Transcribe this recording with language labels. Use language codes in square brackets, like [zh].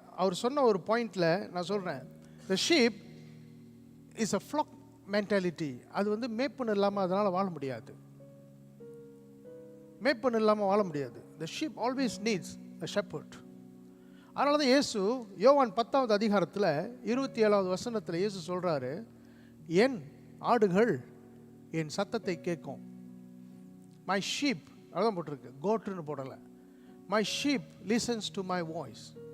[ta] அவர் சொன்ன ஒரு பாயிண்ட்ல நான் சொல்றேன், [en] the sheep is a flock mentality. [ta] அது வந்து மேய்ப்பன் இல்லாமல் அதனால வாழ முடியாது. மேய்ப்பன் இல்லாமல் வாழ முடியாது. [en] the sheep always needs a shepherd. [ta] அதனால தான் இயேசு யோவான் 10வது அதிகாரத்தில் 27வது வசனத்தில் இயேசு சொல்றாரு, என் ஆடுகள் என் சத்தத்தை கேட்கும். மை ஷீப், அதான் போட்டிருக்கு, கோட்டுன்னு போடலை. [en] My sheep listens to my voice.